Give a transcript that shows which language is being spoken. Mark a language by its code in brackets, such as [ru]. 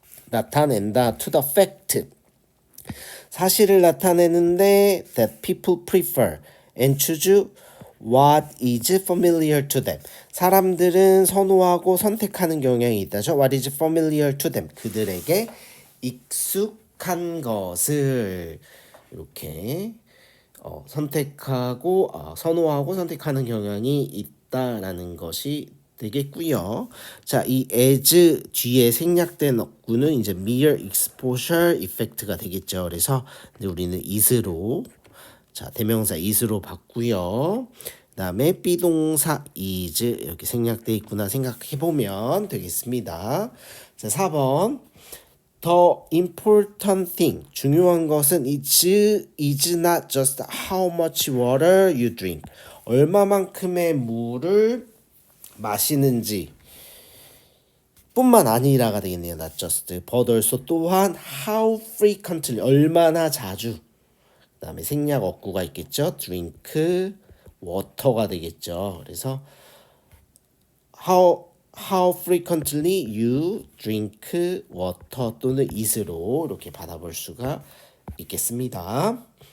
[ko] 나타낸다 [en] to the fact, [ko] 사실을 나타내는데 [en] that people prefer and choose what is familiar to them. [ko] 사람들은 선호하고 선택하는 경향이 있다죠. [en] What is familiar to them. [ko] 그들에게 익숙한 것을 이렇게 선택하고 선호하고 선택하는 경향이 있다라는 것이 되겠고요. 자, 이 as 뒤에 생략된 어구는 이제 [en] mere exposure effect [ko] 가 되겠죠. 그래서 우리는 is로, 자, 대명사 is로 봤고요. 그다음에 비동사 is 이렇게 생략돼 있구나 생각해 보면 되겠습니다. 자, 4번 [en] The important thing, [ko] 중요한 것은 [en] is not just how much water you drink, [ko] 얼마만큼의 물을 마시는지 뿐만 아니라가 되겠네요. [en] not just, but also [ko] 또한 [en] how frequently, [ko] 얼마나 자주. 그 다음에 생략 어구가 있겠죠. [en] drink water [ko] 가 되겠죠. 그래서 [en] how frequently you drink water [ko] 또는 is로 이렇게 받아볼 수가 있겠습니다.